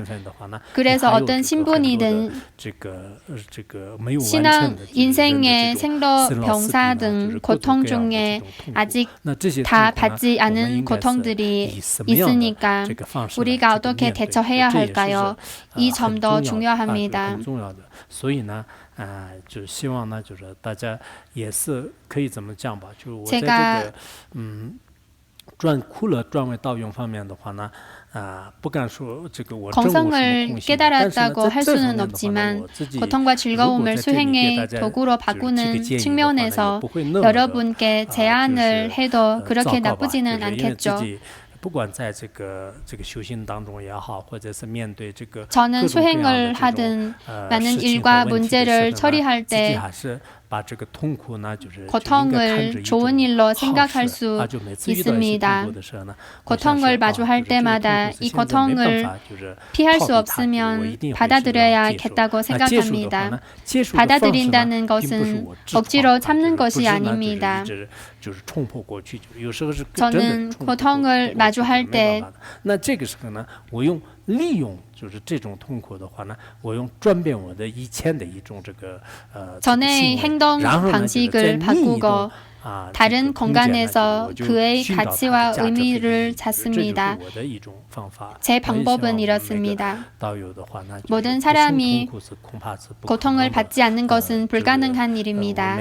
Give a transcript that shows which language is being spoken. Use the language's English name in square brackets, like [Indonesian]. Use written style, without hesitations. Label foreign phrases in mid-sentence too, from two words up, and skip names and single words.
[Korean] 그래서 어떤 신분이든 신앙, 인생의 생로, 병사 등 고통 중에 아직 다 받지 않은 고통들이 있으니까 우리가 어떻게 대처해야 할까요? 이 점도 중요합니다. [Chinese] 所以呢，就希望呢，就是大家也是可以怎么讲吧，就是我在这个苦乐转为道用方面的话呢，不敢说这个我证悟什么空性，但是呢，在这方面的话呢，我自己 [Korean] 고통과 즐거움을 수행의 도구로 바꾸는 측면에서 여러분께 제안을 해도 그렇게 나쁘지는 않겠죠. [Chinese] 不管在这个修行当中也好，或者是面对这个 [Korean] 저는 수행을 하든 많은 일과 문제를 처리할 때 고통을 좋은 일로 생각할 수 있습니다. 고통을 마주할 때마다 이 고통을 피할 수 없으면 받아들여야겠다고 생각합니다. 받아들인다는 것은 억지로 참는 것이 아닙니다. 저는 고통을 마주할 때 [Chinese] 利用就是这种痛苦的话呢，我用转变我的以前的一种这个 [Korean] 전의 행동 방식을 바꾸고 다른 공간에서 그의 가치와 의미를 찾습니다. 제 방법은 이렇습니다. 모든 사람이 고통을 받지 않는 것은 불가능한 일입니다.